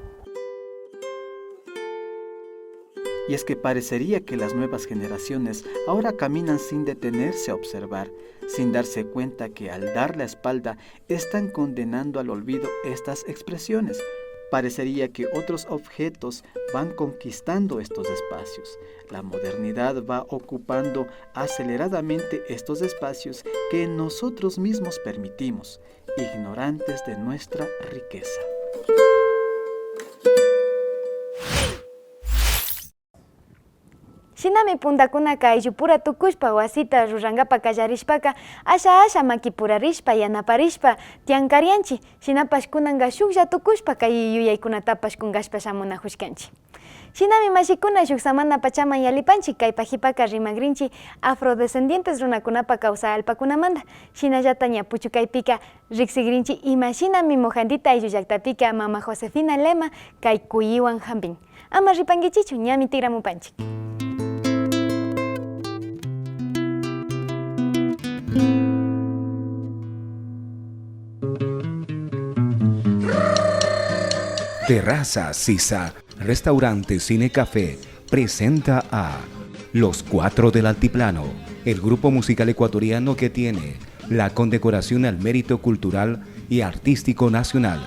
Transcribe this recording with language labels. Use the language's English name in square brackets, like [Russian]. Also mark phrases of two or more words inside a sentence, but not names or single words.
[Spanish] Y es que parecería que las nuevas generaciones ahora caminan sin detenerse a observar, sin darse cuenta que al dar la espalda están condenando al olvido estas expresiones. Parecería que otros objetos van conquistando estos espacios. La modernidad va ocupando aceleradamente estos espacios que nosotros mismos permitimos, ignorantes de nuestra riqueza. [Quechua] Shinami puntakuna kayllupura tukushpa wasita rurangapa kallarishpaka asha makipurarishpa yanaparishpa tiankarianchi shinapash kunanga shuklla tukushpa kay yuyaykunatapash kunkashpa shamunajushkanchi. Shinami mashikuna shuk samana pachaman yalipanchik kay pajipaka rimagrinchi afrodescendientes runakunapa kawsa alpakunamanta. Shinallata ña puchukaypika riqsigrinchi ima shinami mojandita ayllu llaktapika mama Josefina Lema kay kuyiwan hampin. Ama ripankichichu ñami tigramupanchik. [Spanish] Terraza Sisa, Restaurante Cine Café, presenta a Los Cuatro del Altiplano, el grupo musical ecuatoriano que tiene la condecoración al mérito cultural y artístico nacional.